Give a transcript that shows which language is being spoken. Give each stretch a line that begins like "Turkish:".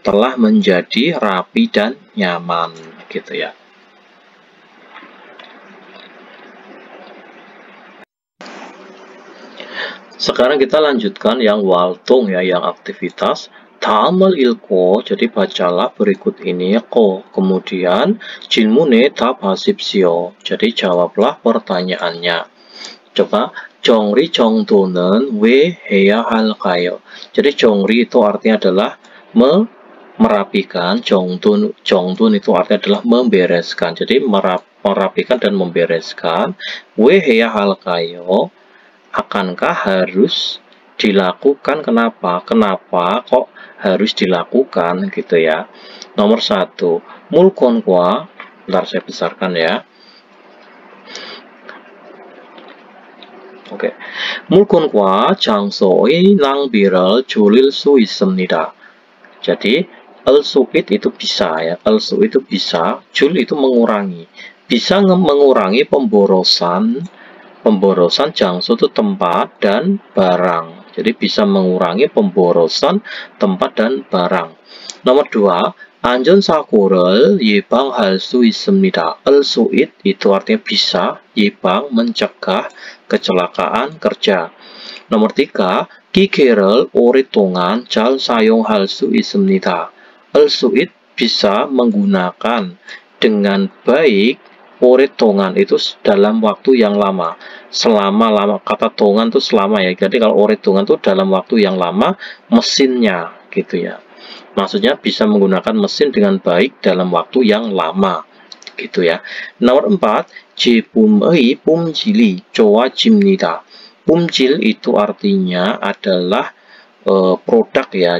Indonesian: telah menjadi rapi dan nyaman gitu ya. Sekarang kita lanjutkan yang waltung ya, yang aktivitas.
Korean: 다음을 읽고,
Indonesian: jadi bacalah berikut ini ko. Kemudian
Korean: 질문에 답하십시오.
Indonesian: jadi jawablah pertanyaannya. Coba
Korean: 정리 정돈은 왜 해야 할까요?
Indonesian: jadi 정리 itu artinya adalah merapikan, 정돈 itu artinya adalah membereskan. Jadi merapikan dan membereskan.
Korean: 왜 해야 할까요?
Indonesian: Akankah harus dilakukan? Kenapa? Kenapa kok harus dilakukan gitu ya? Nomor 1, 물건과, bentar saya besarkan ya. Oke.
Korean: 물건과 장소의 낭비를 줄일 수 있습니다.
Indonesian: Jadi al-su'id itu bisa ya. Al-su'id itu bisa, jul itu mengurangi. Bisa mengurangi pemborosan 장소 itu tempat dan barang. Jadi bisa mengurangi pemborosan tempat dan barang.
Korean: Nomor 2, 안전사고를 예방할 수 있습니다.
Indonesian: al-su'id itu artinya bisa, 예방 mencegah kecelakaan kerja.
Korean: Nomor 3, 기계를 오랫동안 잘 사용할 수 있습니다.
Indonesian: al-su'id bisa menggunakan dengan baik orettongan itu dalam waktu yang lama. Selama kata tongan itu selama ya. Jadi kalau orettongan itu dalam waktu yang lama mesinnya gitu ya. Maksudnya bisa menggunakan mesin dengan baik dalam waktu yang lama gitu ya.
Korean: Nomor 4, 제품의 품질이 좋아집니다.
Indonesian: 품질 itu artinya adalah produk ya.